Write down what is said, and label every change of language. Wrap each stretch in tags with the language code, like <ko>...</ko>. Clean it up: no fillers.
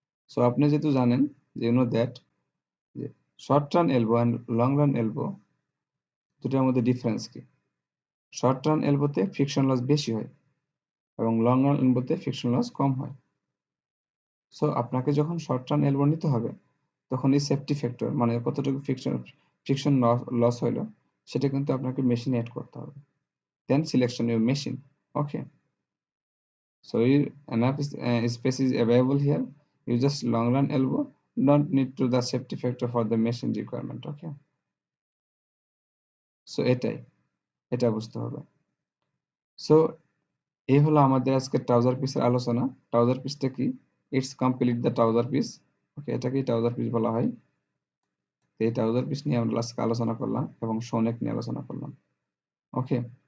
<bn>So আপনি যেহেতু জানেন যে</bn> <en>know that</en> <bn>যে short run elbow and long run elbow দুটোর মধ্যে ডিফারেন্স কি, শর্ট রান এলবোতে ফ্রিকশন লস বেশি হয় এবং লং রান এলবোতে ফ্রিকশন লস কম হয়। সো আপনাকে যখন শর্ট রান এলবো নিতে হবে তখন এই সেফটি ফ্যাক্টর মানে কতটুকু ফ্রিকশন লস হইলো সেটা কিন্তু আপনাকে মেশিনে অ্যাড করতে হবে,</bn> <en>Then selection your machine. Okay, so enough space is available here, you just long run elbow, don't need to the safety factor for the machine requirement. Okay, so</en> <bn>এটা বুঝতে হবে। সো এই হলো আমাদের আজকে ট্রাউজার পিসের আলোচনা। ট্রাউজার পিসটা কি,</bn> <en>It's complete the trouser piece.</en> <bn>ওকে, এটাকেই ট্রাউজার পিস বলা হয়। এই ট্রাউজার পিস নিয়ে আমরা আজকে আলোচনা করলাম এবং শোনেক নিয়ে আলোচনা করলাম। ওকে,</bn>